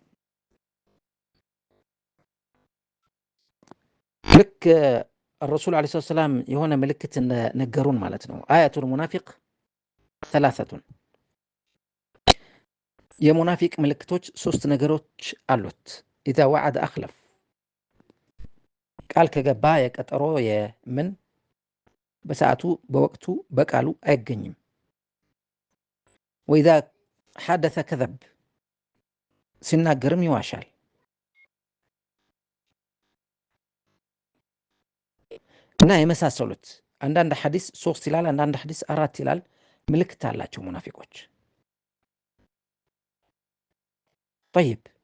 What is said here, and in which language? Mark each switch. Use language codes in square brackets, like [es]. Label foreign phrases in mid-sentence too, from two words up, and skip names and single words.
[am] ልክ [ar] الرسول عليه الصلاة والسلام [am] የሆነ ምልክት ነገሩን ማለት ነው [ar] آيات المنافق [am] ثلاثة የሙናፊቅ ምልክቶች ሶስት ነገሮች አሉት [ar] إذا وعد أخلف [am] ቃል ከገባ የቀጠሮ የምን በሰዓቱ በወቅቱ በቃሉ አይገኝም [ar] وإذا حدث كذب [am] ሲናገርም ይዋሻል እና የመሳሰሉት አንዳንድ ሐዲስ 3 ይላል አንዳንድ ሐዲስ 4 ይላል ምልክት አላቸው ሙናፊቆች طيب